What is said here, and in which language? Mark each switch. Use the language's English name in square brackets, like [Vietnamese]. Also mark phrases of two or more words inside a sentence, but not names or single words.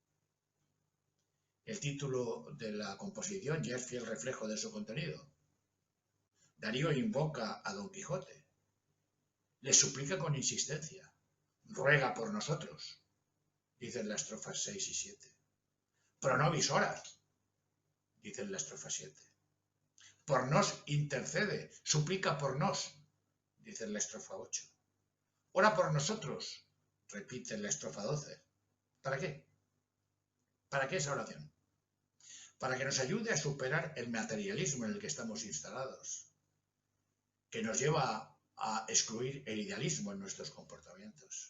[Spanish] El título de la composición ya es fiel reflejo de su contenido. Darío invoca a Don Quijote, le suplica con insistencia, ruega por nosotros, dicen las estrofas 6 y 7. [Latin] Pro nobis ora, [Spanish] dicen la estrofa 7. Por nos intercede, suplica por nos, dice en la estrofa 8. Ora por nosotros, repite en la estrofa 12. ¿Para qué? ¿Para qué esa oración? Para que nos ayude a superar el materialismo en el que estamos instalados, que nos lleva a excluir el idealismo en nuestros comportamientos.